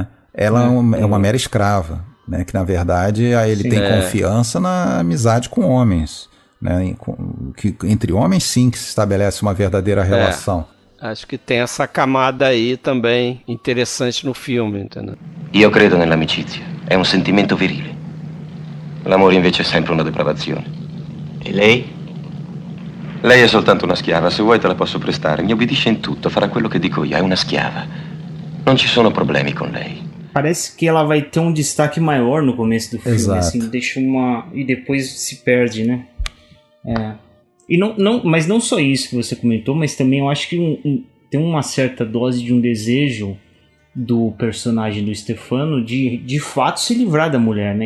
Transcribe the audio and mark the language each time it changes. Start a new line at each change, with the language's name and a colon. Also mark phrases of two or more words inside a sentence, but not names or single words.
Portuguese: Ela é uma mera escrava. Né, que na verdade ele tem confiança na amizade com homens, né, que entre homens sim que se estabelece uma verdadeira relação. Acho que tem essa camada aí também interessante no filme, entendeu?
Italian: Io credo nell'amicizia, è un sentimento virile. L'amore invece è sempre una depravazione. E lei? Lei è soltanto una schiava, se vuoi te la posso prestare, mi obbedisce in tutto, farà quello che dico io, è una schiava. Non ci sono problemi con lei.
Portuguese: Parece que ela vai ter um destaque maior no começo do filme, Exato. assim, deixa e depois se perde, né? E mas não só isso que você comentou, mas também eu acho que tem uma certa dose de um desejo do personagem do Stefano de fato se livrar da mulher, né?